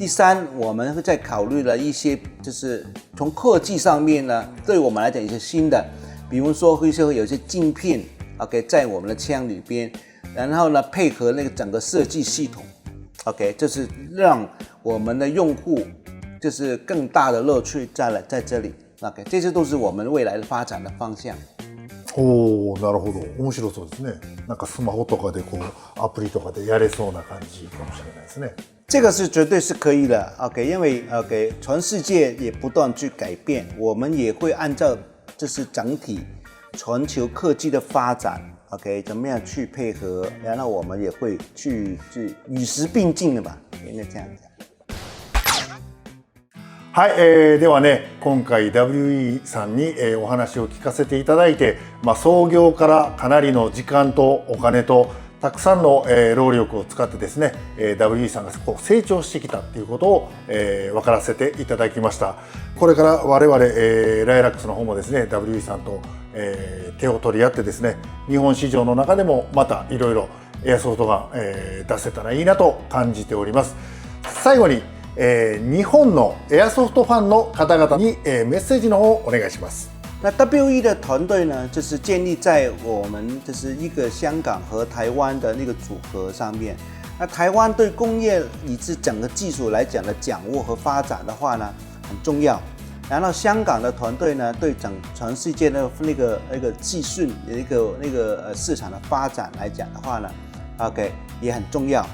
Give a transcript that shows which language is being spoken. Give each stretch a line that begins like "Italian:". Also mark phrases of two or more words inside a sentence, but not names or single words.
Chinese: 第三，我们会在考虑了一些，就是从科技上面呢，对我们来讲有些新的，比如说会有一些镜片 ，OK， 在我们的枪里边，然后呢配合那个整个设计系统 ，OK， 就是让我们的用户就是更大的乐趣在这里 ，OK， 这些都是我们未来的发展的方向。
Japanese: おー、なるほど。面白そうですね。なんかスマホとかでこうアプリとかでやれそうな感じかもしれないですね。
Chinese: 这个是绝对是可以的 ，OK， 因为 OK， 全世界也不断去改变，我们也会按照就是整体全球科技的发展 ，OK， 怎么样去配合，然后我们也会去与时并进的吧，应该这样讲。
Japanese: はい、ではね、今回 WE さんに、お話を聞かせていただいて、創業からかなりの時間とお金とたくさんの、労力を使ってですね、WE さんがこう成長してきたっていうことを、分からせていただきました。これから我々、ライラックスの方もですね、WE さんと、手を取り合ってですね、日本市場の中でもまたいろいろエアソフトが、出せたらいいなと感じております。最後に日本のエアソフトファンの方々に、メッセージの方をお願いします。
Chinese: 那 WE 的团队呢，就是建立在我们就是一个香港和台湾的那个组合上面。那台湾对工业以至整个技术来讲的掌握和发展的话呢，很重要。然后香港的团队呢，对全世界的那个技术那个市场的发展来讲的话呢 ，OK 也很重要。